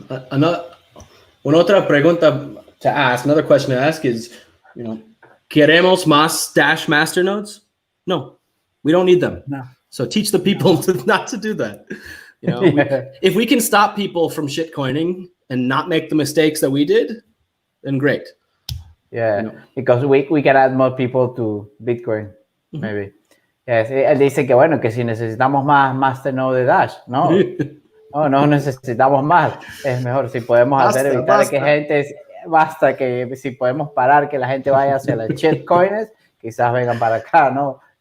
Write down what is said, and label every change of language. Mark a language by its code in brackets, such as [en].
[es] Una otra pregunta [en] to ask, another question to ask is, [es] ¿queremos más Dash masternodes? [en] No, we don't need them. No. So teach the people not to do that. If we can stop people from shitcoining and not make the mistakes that we did, then great. Yeah, because we can add more people to Bitcoin, maybe. [es] Yes, él dice que bueno, que si necesitamos más masternode de Dash, ¿no? No necesitamos más. Es mejor si podemos evitar que gente, basta que si podemos parar que la gente vaya hacia las shitcoins, quizás vengan para acá, ¿no?